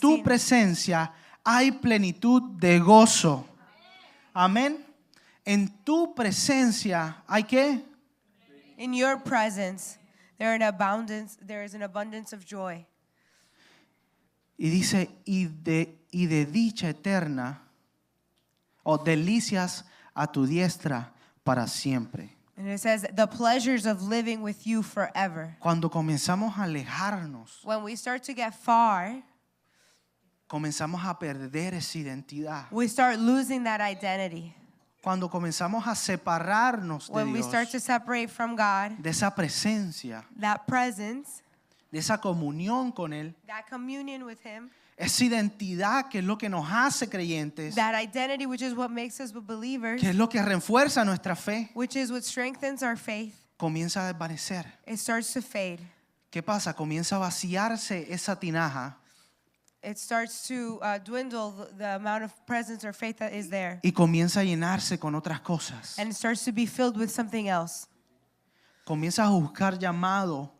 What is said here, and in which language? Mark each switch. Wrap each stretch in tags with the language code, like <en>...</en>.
<es>tu presencia hay plenitud de gozo. Amén. En tu presencia hay qué?</es> <en>In your presence, there is an abundance of joy.</en> <es>Y dice, y de dicha eterna, o delicias a tu diestra para siempre.</es> <en>And it says, the pleasures of living with you forever.</en> <es>Cuando comenzamos a alejarnos,</es> <en>When we start to get far,</en> <es>comenzamos a perder esa identidad.</es> <en>we start losing that identity.</en> <es>Cuando comenzamos a separarnos de</es> <en>When we start to</en> <es>Dios,</es> <en>separate from God,</en> <es>de esa presencia,</es> <en>that presence,</en> <es>de esa comunión con Él,</es> <en>that communion with him,</en> <es>esa identidad que es lo que nos hace creyentes,</es> <en>that identity which is what makes us believers,</en> <es>que es lo que refuerza nuestra fe,</es> <en>which is what strengthens our faith,</en> <es>comienza a desvanecer.</es> <en>it starts to fade.</en> <es>¿Qué pasa? Comienza a vaciarse esa tinaja</es> <en>It starts to dwindle the amount of presence or faith that is there.</en> <es>y comienza a llenarse con otras cosas.</es> <en>And it starts to be filled with something else.</en> <es>Comienzas a buscar llamado,</es>